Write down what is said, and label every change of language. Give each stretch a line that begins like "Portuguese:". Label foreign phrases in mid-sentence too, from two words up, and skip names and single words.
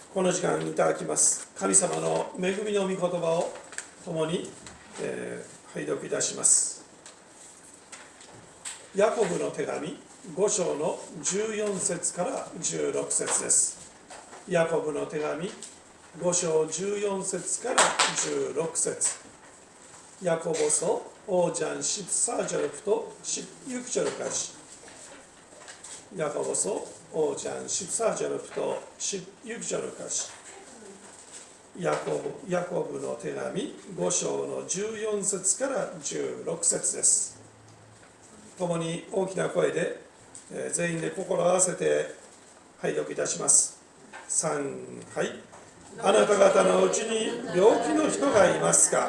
Japanese: の時間にいただきます神様の恵みの御言葉を共に、拝読いたします。ヤコブの手紙5章の14節から16節です。ヤコブの手紙5章14節から16節。
Korean: ヤコボソ 오장 14절부터 16절까지. 야고보서 5장 14절부터 16절까지.
Japanese: 야코브 の手紙5章の14節から16節です。共に大きな声で、全員で心を合わせて拝読いたします。3、はい。あなた方のうちに病気の人がいますか？